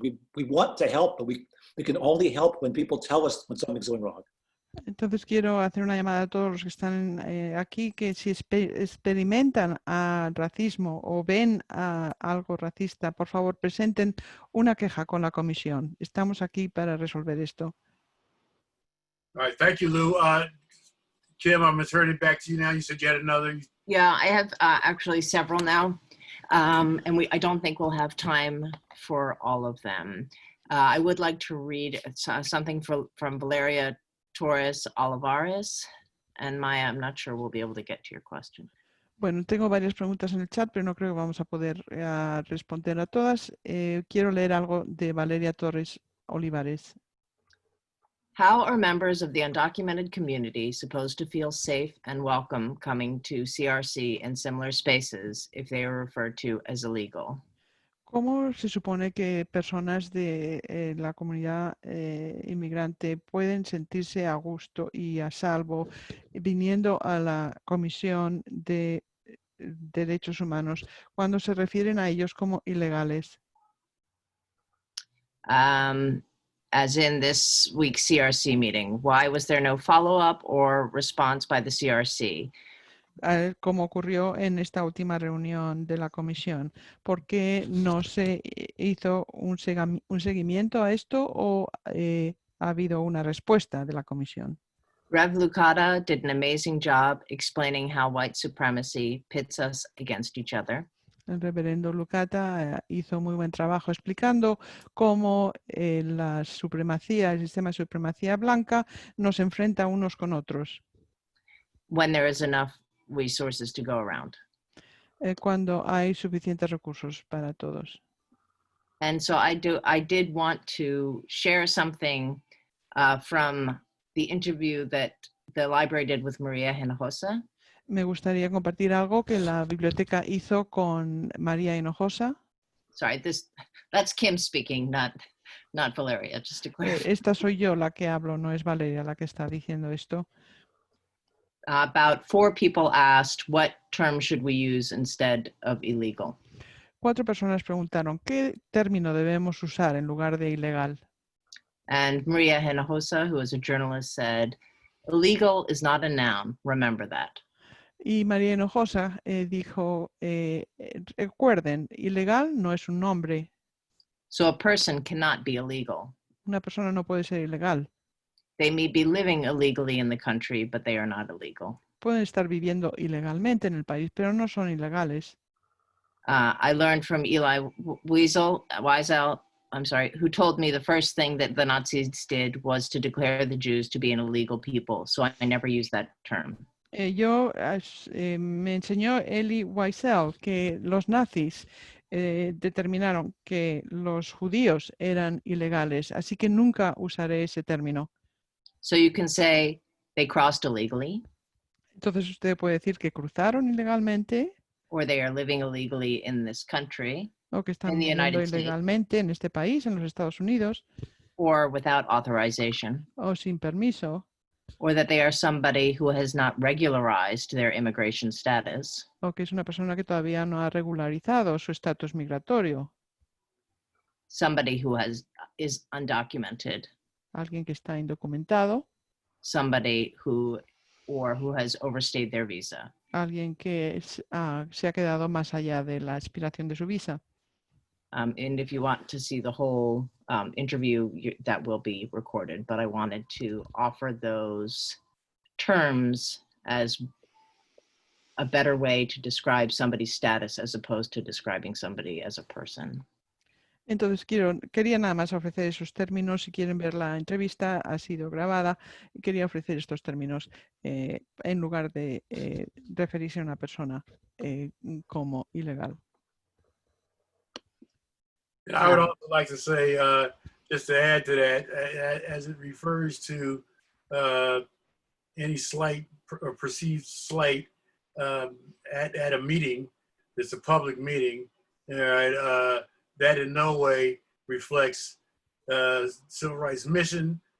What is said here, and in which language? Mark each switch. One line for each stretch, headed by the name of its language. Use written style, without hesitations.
English: We want to help, but we can only help when people tell us when something's going wrong.
Spanish: Entonces quiero hacer una llamada a todos los que están aquí, que si experimentan racismo o ven algo racista, por favor presenten una queja con la comisión. Estamos aquí para resolver esto.
English: All right, thank you, Lou. Kim, I'm going to turn it back to you now. You said you had another. Yeah, I have actually several now, and I don't think we'll have time for all of them. I would like to read something from Valeria Torres Olivares, and Maya, I'm not sure we'll be able to get to your question.
Spanish: Bueno, tengo varias preguntas en el chat, pero no creo que vamos a poder responder a todas. Quiero leer algo de Valeria Torres Olivares.
English: How are members of the undocumented community supposed to feel safe and welcome coming to CRC and similar spaces if they are referred to as illegal?
Spanish: ¿Cómo se supone que personas de la comunidad inmigrante pueden sentirse a gusto y a salvo viniendo a la Comisión de Derechos Humanos cuando se refieren a ellos como ilegales?
English: As in this week's CRC meeting, why was there no follow-up or response by the CRC?
Spanish: Como ocurrió en esta última reunión de la comisión. ¿Por qué no se hizo un seguimiento a esto o ha habido una respuesta de la comisión?
English: Rev Lucata did an amazing job explaining how white supremacy pits us against each other.
Spanish: El reverendo Lucata hizo muy buen trabajo explicando cómo la supremacía, el sistema de supremacía blanca nos enfrenta unos con otros.
English: When there is enough resources to go around.
Spanish: Cuando hay suficientes recursos para todos.
English: And so I did want to share something from the interview that the library did with Maria Hinojosa.
Spanish: Me gustaría compartir algo que la biblioteca hizo con María Hinojosa.
English: Sorry, that's Kim speaking, not Valeria, just to clarify.
Spanish: Esta soy yo la que hablo, no es Valeria la que está diciendo esto.
English: About 4 people asked, what term should we use instead of illegal?
Spanish: 4 personas preguntaron, ¿qué término debemos usar en lugar de ilegal?
English: And Maria Hinojosa, who is a journalist, said, illegal is not a noun, remember that.
Spanish: Y María Hinojosa dijo, recuerden, ilegal no es un nombre.
English: So a person cannot be illegal.
Spanish: Una persona no puede ser ilegal.
English: They may be living illegally in the country, but they are not illegal.
Spanish: Pueden estar viviendo ilegalmente en el país, pero no son ilegales.
English: I learned from Eli Wiesel, who told me the first thing that the Nazis did was to declare the Jews to be an illegal people. So I never used that term.
Spanish: Me enseñó Elie Wiesel que los nazis determinaron que los judíos eran ilegales, así que nunca usaré ese término.
English: So you can say they crossed illegally.
Spanish: Entonces usted puede decir que cruzaron ilegalmente
English: or they are living illegally in this country,
Spanish: o que están
English: in the
Spanish: viviendo
English: United States,
Spanish: ilegalmente en este país, en los Estados Unidos,
English: or without authorization,
Spanish: o sin permiso,
English: or that they are somebody who has not regularized their immigration status,
Spanish: o que es una persona que todavía no ha regularizado su estatus migratorio,
English: somebody who is undocumented,
Spanish: alguien que está indocumentado,
English: somebody who has overstayed their visa.
Spanish: alguien que se ha quedado más allá de la expiración de su visa.
English: And if you want to see the whole interview, that will be recorded, but I wanted to offer those terms as a better way to describe somebody's status as opposed to describing somebody as a person.
Spanish: Entonces quería nada más ofrecer esos términos. Si quieren ver la entrevista, ha sido grabada. Quería ofrecer estos términos en lugar de referirse a una persona como ilegal.
English: I would also like to say, just to add to that, as it refers to any slight or perceived slight at a meeting, it's a public meeting, that in no way reflects Civil Rights Mission.